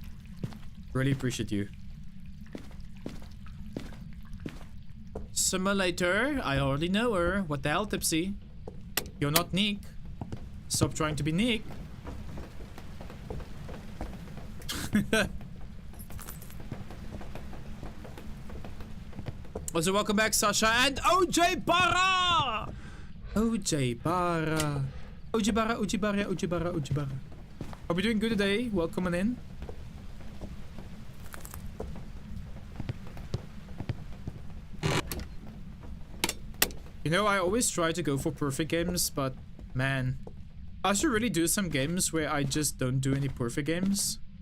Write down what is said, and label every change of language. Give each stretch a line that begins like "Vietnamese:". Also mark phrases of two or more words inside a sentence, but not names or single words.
English: Really appreciate you. Simulator. I already know her. What the hell, Tipsy? You're not Nick. Stop trying to be Nick. Also, welcome back, Sasha and OJ Barra! OJ Barra. OJ Barra, OJ Barra, OJ Barra, OJ Barra. Are we doing good today? Welcome on in. You know, I always try to go for perfect games, but man, I should really do some games where I just don't do any perfect games.